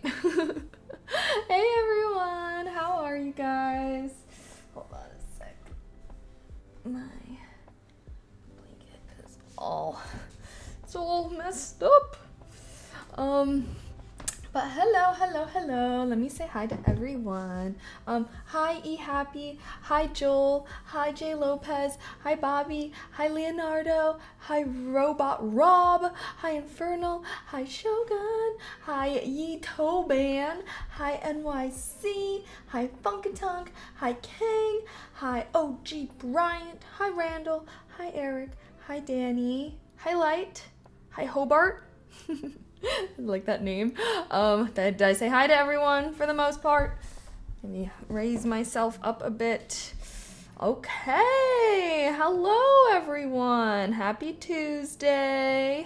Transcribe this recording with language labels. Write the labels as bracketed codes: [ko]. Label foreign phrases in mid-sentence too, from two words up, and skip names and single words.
[en] Hey everyone, how are you guys? Hold on a sec. My blanket is it's all messed up. But hello. Let me say hi to everyone. Hi E Happy, hi Joel, hi Jay Lopez, hi Bobby, hi Leonardo, hi Robot Rob, hi Infernal, hi Shogun, hi Yi Toban, hi NYC, hi Funkatunk, hi Kang, hi OG Bryant, hi Randall, hi Eric, hi Danny, hi Light, hi Hobart. I like that name. Did I say hi to everyone for the most part? Let me raise myself up a bit. Okay, hello everyone. Happy Tuesday.